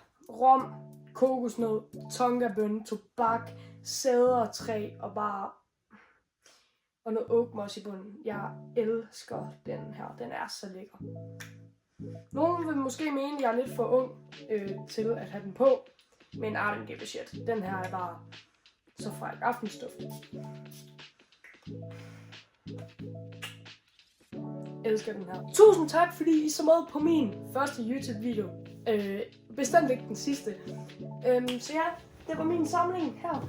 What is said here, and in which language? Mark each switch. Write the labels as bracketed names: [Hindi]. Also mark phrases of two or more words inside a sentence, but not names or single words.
[Danish] Rom, kokosnød, tongabønne, tobak, cedertræ og bare og noget [English] oak moss [Danish] i bunden. Jeg elsker den her. Den er så lækker. Nogle vil måske mene, at jeg er lidt for ung til at have den på. [English] Men I don't give a shit. [Danish] Den her er bare så fræk aftenstof. Elsker den her. Tusind tak, fordi I så med på min første YouTube video. Bestemt ikke den sidste. Så ja, det var min samling her.